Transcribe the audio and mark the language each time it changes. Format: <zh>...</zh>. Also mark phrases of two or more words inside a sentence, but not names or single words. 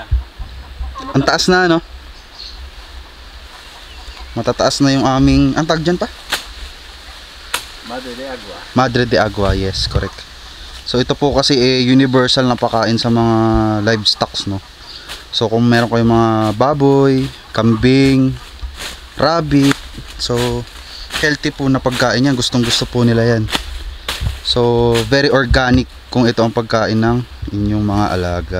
<tl>Ang taas na ano. Matataas na yung aming, ang tag dyan pa? Madre de Agua. Madre de Agua,</tl> <en>yes, correct.</en> <tl>So ito po kasi universal na pakain sa mga livestocks, no. So kung meron kayong mga baboy, kambing, rabbit, so healthy po na pagkain yan, gustong gusto po nila yan. So</tl> <en>very organic</en> <tl>kung ito ang pagkain ng inyong mga alaga.</tl>